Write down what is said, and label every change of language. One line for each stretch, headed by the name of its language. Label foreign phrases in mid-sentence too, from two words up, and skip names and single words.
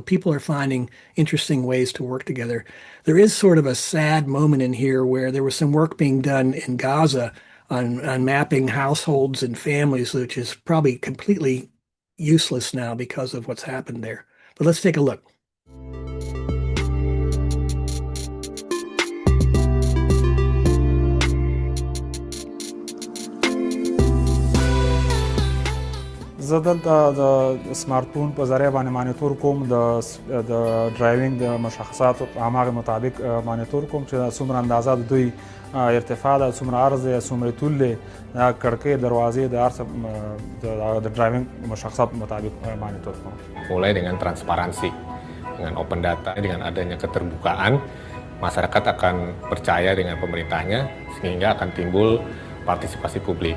English: People are finding interesting ways to work together. There is sort of a sad moment in here where there was some work being done in Gaza on mapping households and families, which is probably completely useless now because of what's happened there. But let's take a look.
Pashto: زه دلته د سمارټفون په ذریعه باندې مانیټور کوم د ډرایوینګ د مشخصاتو په هماغه مطابق مانیټور کوم چې څومره اندازه د دوی ارتفاع ده، څومره عرض دی، څومره طول دی، کړکۍ دروازې د هر څه د ډرایوینګ مشخصات مطابق مانیټور کوم.
Indonesian: Mulai dengan transparansi, dengan
English: open data,
Indonesian: dengan adanya keterbukaan, masyarakat akan percaya dengan pemerintahnya sehingga akan timbul partisipasi publik.